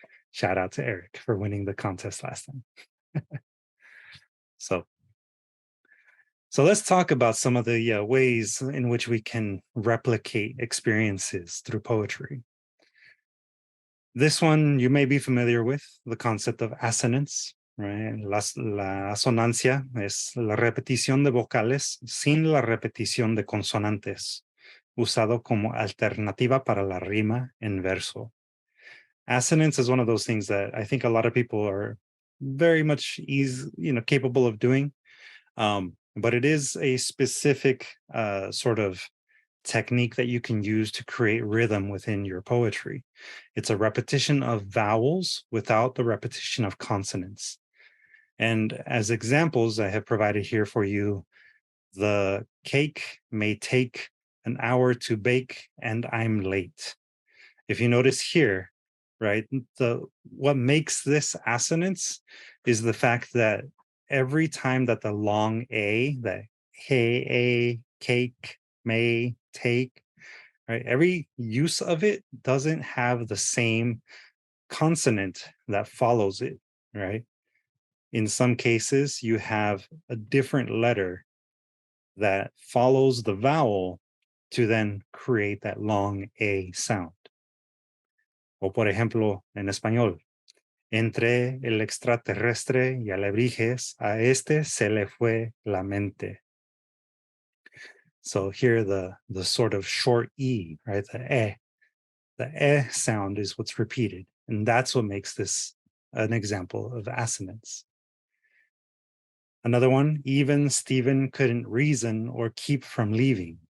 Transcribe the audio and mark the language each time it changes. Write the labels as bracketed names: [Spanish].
[English] Shout out to Eric for winning the contest last time. So let's talk about some of the ways in which we can replicate experiences through poetry. This one you may be familiar with, the concept of assonance, right? [Spanish] La asonancia es la repetición de vocales sin la repetición de consonantes, usado como alternativa para la rima en verso. [English] Assonance is one of those things that I think a lot of people are very much capable of doing. But it is a specific sort of technique that you can use to create rhythm within your poetry. It's a repetition of vowels without the repetition of consonants. And as examples, I have provided here for you, the cake may take an hour to bake and I'm late. If you notice here, right, what makes this assonance is the fact that every time that the long A, that hey, a, cake, may, take, right, every use of it doesn't have the same consonant that follows it, right? In some cases, you have a different letter that follows the vowel to then create that long A sound. [Spanish] O por ejemplo, en español, entre el extraterrestre y alebrijes, a este se le fue la mente. [English] So here the sort of short E, right? The E sound is what's repeated. And that's what makes this an example of assonance. Another one, even Stephen couldn't reason or keep from leaving.